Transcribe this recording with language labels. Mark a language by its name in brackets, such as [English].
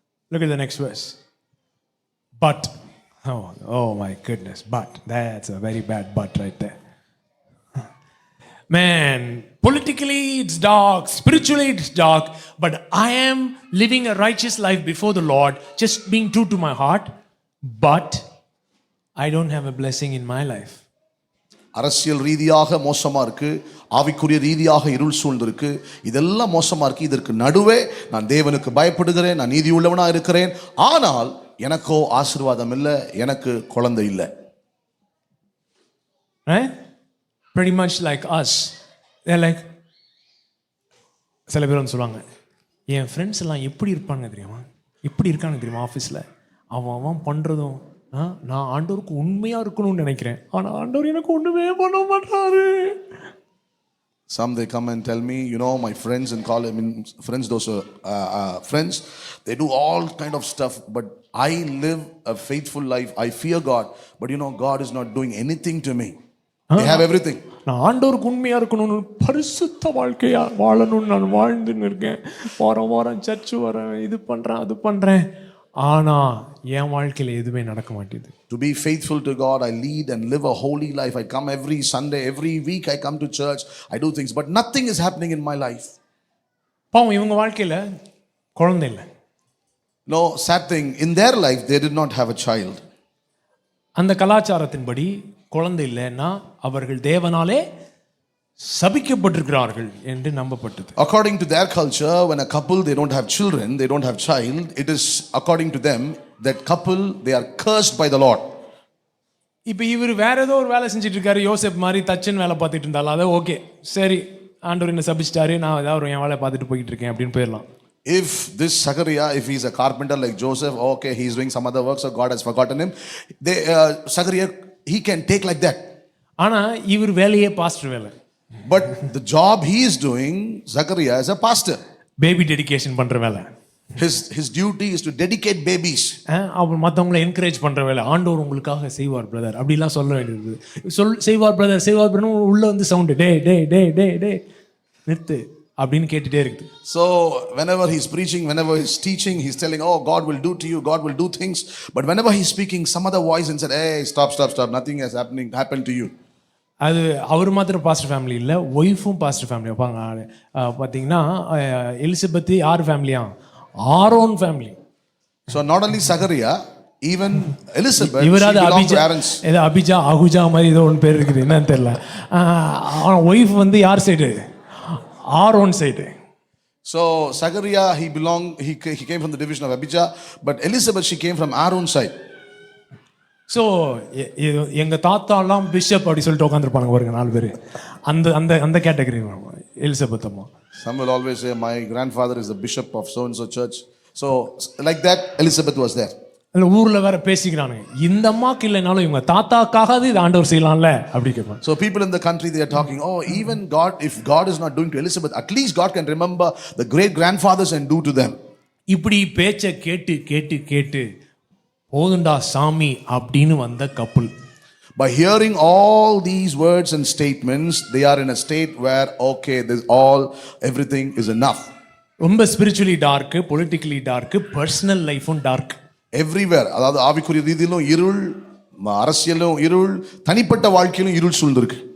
[English] Look at the next verse. But oh my goodness, but that's a very bad but right there. Man, politically it's dark, spiritually it's dark, but I am living a righteous life before the Lord, just being true to my heart, but I don't have a blessing in my life. [Tamil] அரசியல் ரீதியாக மோசமா இருக்கு, ஆவிக்குரிய ரீதியாக இருள் சூழ்ந்திருக்கு, இதெல்லாம் மோசமா இருக்கு. இதற்கு நடுவே நான் தேவனுக்கு பயப்படுகிறேன், நான் நீதி உள்ளவனா இருக்கிறேன், ஆனால் எனக்கோ ஆசீர்வாதம் இல்லை, எனக்கு குழந்தை இல்லை. [English] Right? Pretty much like us. They're like, [Tamil] சில பேர் வந்து சொல்லுவாங்க, என் ஃப்ரெண்ட்ஸ் எல்லாம் எப்படி இருப்பாங்க தெரியுமா, எப்படி இருக்காங்க தெரியுமா ஆஃபீஸில், அவன் பண்ணுறதும் நான் ஆண்டவருக்கு உண்மையாக இருக்கணும்னு நினைக்கிறேன், ஆனால் ஆண்டவர் எனக்கு ஒன்றுமே பண்ண மாட்டாரு. [English] Some they come and tell me, my friends and friends, those friends, they do all kind of stuff, but I live a faithful life. I fear God, but God is not doing anything to me. They have everything. [Tamil] நான் ஆண்டவருக்கு உண்மையாக இருக்கணும்னு பரிசுத்த வாழ்க்கையா வாழணும்னு நான் வாழ்ந்துன்னு இருக்கேன், வாரம் சர்ச்சு வரேன், இது பண்ணுறேன் அது பண்ணுறேன், ஆனால் என் வாழ்க்கையில் எதுவுமே நடக்க மாட்டேது. [English] To be faithful to God, I lead and live a holy life. I come every Sunday, every week I come to church, I do things, but nothing is happening in my life. [Tamil] பாவம், இவங்க வாழ்க்கையில் குழந்தை இல்லை. [English] No, sad thing, in their life they did not have a child. [Tamil] அந்த கலாச்சாரத்தின்படி குழந்தை இல்லைன்னா அவர்கள் தேவனாலே சபிக்கப்பட்டிருக்கிறார்கள் என்று நம்பப்பட்டது. [English] According to their culture, when a couple they don't have children, they don't have child, it is according to them that couple, they are cursed by the Lord. [Tamil] இப்போ இவர் வேற ஏதோ ஒரு வேலை செஞ்சுட்டு இருக்காரு, யோசேப் மாதிரி தச்சன் வேலை பார்த்துட்டு இருந்தாலும் அதை ஓகே, சரி ஆண்டவர் என்ன சபிச்சிட்டாரு, நான் ஏதாவது என் வேலையை பார்த்துட்டு போயிட்டு இருக்கேன் அப்படின்னு போயிடலாம். [English] If this Zachariah, if he's a carpenter like Joseph, okay, he's doing some other work, so God has forgotten him. Zachariah, he can take like that. [Tamil] ஆனா இவர் வேலையே பாஸ்டர் வேலை. [English] But the job he is doing, Zachariah is a pastor. [Tamil] Baby dedication பண்ற வேலை. [English] His duty is to dedicate babies. [Tamil] அவர் மற்றவங்களை encourage பண்ற வேலை. ஆண்டவர் உங்களுக்காக செய்வார் பிரதர் அப்படிலாம் சொல்ல வேண்டியது. செய்வார் பிரதர், செய்வார் பிரதர், உள்ள வந்து சவுண்டு டே டே டே டே டே நிறுத்து அப்படின்னு கேட்டுட்டே இருக்குது. [English] So whenever he's preaching, whenever he's teaching, he's telling, oh, God will do to you, God will do things. But whenever he's speaking, some other voice and said, hey, stop, nothing has happened to you. [Tamil] அது அவர் மாத்திரம் pastor family இல்லை, ஒய்ஃபும் pastor family வைப்பாங்க. பார்த்தீங்கன்னா Elizabeth யார் ஃபேமிலியா? Aaron family. [English] So not only Zachariah, even Elizabeth, [Tamil] இவராது [English] she belongs to [Tamil] Abhija, [English] Aaron's. [Tamil] ஏதோ அபிஜா அகுஜா மாதிரி ஏதோ ஒன்று பேர் இருக்குது, என்னன்னு தெரியல. ஒய்ஃப் வந்து யார் side? Aaron side. [English] So Zachariah, he came from the division of Abijah, but Elizabeth, she came from Aaron's side. [Tamil] So எங்க தாத்தாலாம் பிஷப் அப்படி சொல்லிட்டு உட்காந்துருப்பாங்க பாருங்க 4 பேர், அந்த அந்த அந்த கேட்டகரி எலிசபெத் அம்மா. [English] Some will always say, my grandfather is the bishop of so and so church. So like that, Elizabeth was there. [Tamil] அந்த ஊர்ல வேற பேசிக்கிறானுங்க, இந்த அம்மாக்கு இல்லைனாலும் இவங்க தாத்தாக்காக இது ஆண்டவர் செய்யலாம்ல அப்படி கேட்பாங்க. [English] So people in the country, they are talking, oh, even God, if God is not doing to Elizabeth, at least God can remember the great grandfathers and do to them. [Tamil] இப்படி பேச்சை கேட்டு கேட்டு கேட்டு போதுண்டா சாமி அப்படின்னு வந்த couple. [English] By hearing all these words and statements, they are in a state where, okay, everything is enough. [Tamil] ரொம்ப [English] Spiritually dark, politically dark, personal லைஃபும் dark. Everywhere, [Tamil] அதாவது ஆவிக்குரிய ரீதியிலும் இருள், அரசியலும் இருள், தனிப்பட்ட வாழ்க்கையிலும் இருள் சூழ்ந்திருக்கு.